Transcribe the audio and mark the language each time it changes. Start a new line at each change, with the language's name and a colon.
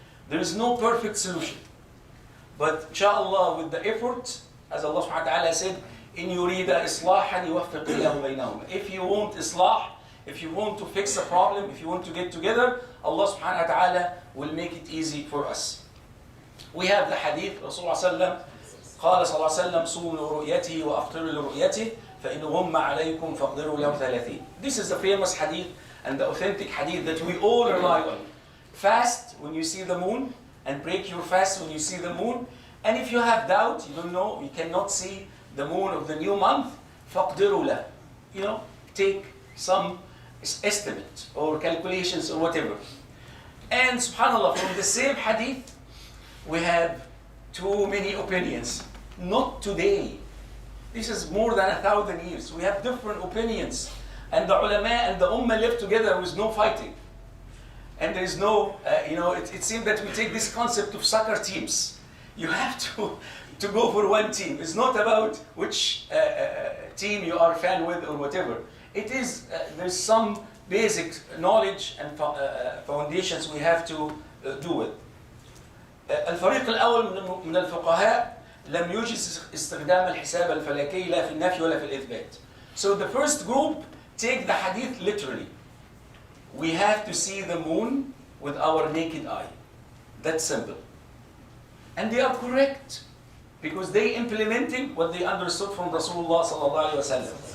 English: There is no perfect solution. But inshallah, with the effort, as Allah subhanahu wa ta'ala said,
Arabic: إِن يُرِيدَ إِصْلَاحًا يُوَفِّقْ اللَّهُ بَيْنَهُمْ.
English: If you want islah, if you want to fix a problem, if you want to get together, Allah subhanahu wa ta'ala will make it easy for us. We have the hadith,
Arabic: Rasulullah sallallahu قال صلى الله عليه وسلم صوموا لرؤيته وأفطروا لرؤيته فإن غم عليكم فاقدروا له 30.
English: This is the famous hadith and the authentic hadith that we all rely on. Fast when you see the moon, and break your fast when you see the moon. And if you have doubt, you don't know, you cannot see the moon of the new month,
Arabic: فاقدروا له.
English: Take some estimate or calculations or whatever. And subhanAllah, from the same hadith, we have too many opinions. Not today. This is more than 1,000 years. We have different opinions. And the ulama and the ummah live together with no fighting. And there is no, it seems that we take this concept of soccer teams. You have to go for one team. It's not about which team you are a fan with or whatever. It is, there's some basic knowledge and foundations we have to do with.
Arabic: الفريق الأول من الفقهاء لم يجز استخدام الحساب الفلكي لا في النفي ولا في الإثبات.
English: So the first group take the hadith literally. We have to see the moon with our naked eye. That's simple. And they are correct because they implementing what they understood from Rasulullah sallallahu alaihi wasallam.